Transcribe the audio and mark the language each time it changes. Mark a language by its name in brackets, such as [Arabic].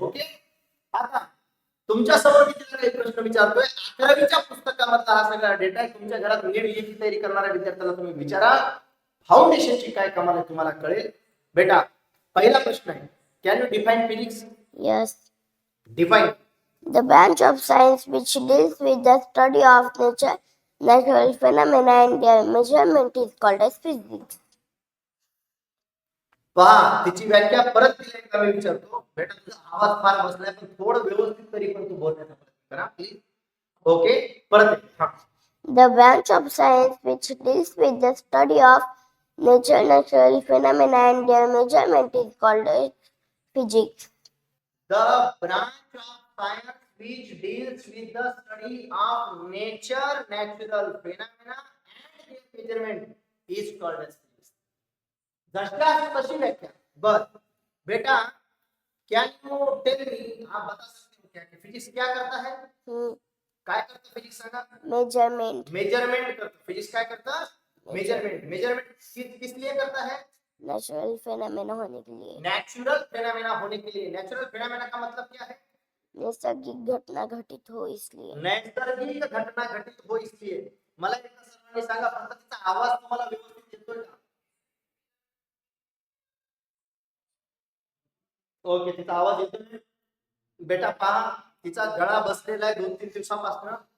[Marathi] Okay, आता तुमच्या समोर मी काही प्रश्न विचारतोय. 11वीच्या पुस्तकामधला हा सगळा डेटा आहे. तुमच्या घरात नीट जेईची तयारी करणाऱ्या विद्यार्थ्याला तुम्ही विचारा, फाउंडेशनची काय कमाल आहे तुम्हाला कळेल. बेटा, पहिला प्रश्न आहे, [English] Can you define physics? Yes. Define. The branch of science which deals with the study of nature, natural phenomena and their measurement is called as physics. [Marathi] पहा, तिची व्याख्या परत तिला एकदा मी विचारतो. बेटा, तुझा आवाज फार बसलाय, पण थोडं व्यवस्थित तरी पण तू बोलण्याचा प्रयत्न करा प्लीज. ओके, परत. The branch of science which deals with the study of nature, natural phenomena and their measurement is called as physics. The branch of science which deals with the study of nature, natural phenomena and their measurement is called as physics. जशा तशी व्याख्या. [Hindi] बर बेटा, [English] can you tell me, [Hindi] आप बता सकते हो क्या कि फिजिक्स क्या करता है? [Marathi] काय करता फिजिक्स सांगा? मेजरमेंट. मेजरमेंट करता. फिजिक्स काय करता? मेजरमेंट. [Hindi] मेजरमेंट किस लिए करता है? नेचुरल फेनोमेना होने के लिए. नेचुरल फेनोमेना होने के लिए. नेचुरल फेनोमेना का मतलब क्या है? नैसर्गिक घटना घटित हो इसलिए. नैसर्गिक घटना घटित हो इसलिए. [Marathi] मला एकदा सर्वांनी सांगा, फक्त तिचा आवाज तुम्हाला व्यवस्थित येतोय का? ओके, तिचा आवाज येतोय बेटा. पहा, तिचा गळा बसलेला आहे 2-3 दिवसापासून.